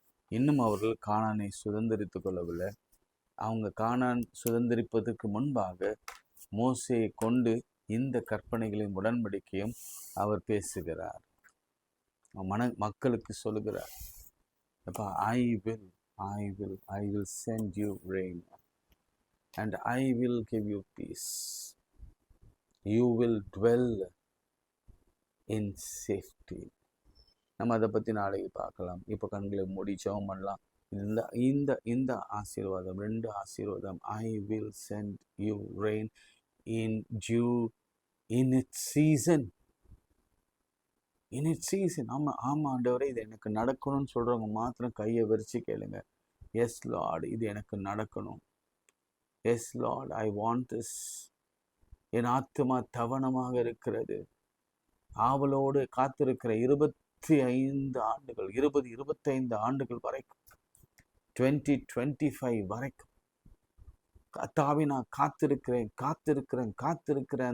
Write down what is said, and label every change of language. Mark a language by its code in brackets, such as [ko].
[ta] இன்னும் அவர்கள் கானானை சுதந்திரித்து கொள்ளவில்லை. அவங்க கானான் சுதந்திரிப்பதற்கு முன்பாக மோசையை கொண்டு இந்த கற்பனைகளையும் உடன்படிக்கையும் அவர் பேசுகிறார், மக்களுக்கு சொல்லுகிறார். [en] அப்போ I will I will I will send you rain and I will give you peace. You will dwell in safety. [ta] நம்ம அதை பற்றி நாளைக்கு பார்க்கலாம். இப்போ கண்களை மூடி ஜெபம் பண்ணலாம். இந்த இந்த இந்த ஆசீர்வாதம், 2 ஆசீர்வாதம், [en] I will send you rain in due in its season. In its season. [ta] ஆமாம் ஆண்டவரே, இது எனக்கு நடக்கணும்னு சொல்கிறவங்க மாத்திரம் கையை விரிச்சு கேளுங்க. [en] yes Lord, [ta] இது எனக்கு நடக்கணும். [en] Yes Lord, I want this. [ta] என் ஆத்மா தவணமாக இருக்கிறது, ஆவலோடு காத்திருக்கிற 25 ஆண்டுகள், 20-25 ஆண்டுகள் வரைக்கும், 2025 வரைக்கும் கர்த்தாவே நான் காத்திருக்கிறேன் காத்திருக்கிறேன் காத்திருக்கிறேன்.